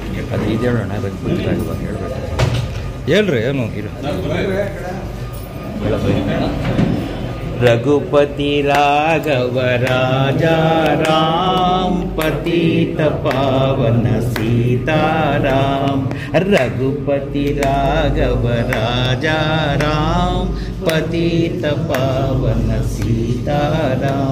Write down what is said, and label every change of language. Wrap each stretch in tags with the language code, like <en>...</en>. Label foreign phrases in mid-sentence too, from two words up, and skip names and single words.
<kn>ಅದು ಇದು ಹೇಳೋಣ ಅದಕ್ಕೆ ಗೊತ್ತಿಲ್ಲ ಹೇಳ್ಬೇಕು ಹೇಳ್ರಿ ಏನು</kn> <hi>रघुपति राघव राजा राम पतित पावन सीताराम। रघुपति राघव राजा राम पतित पावन सीताराम।</hi>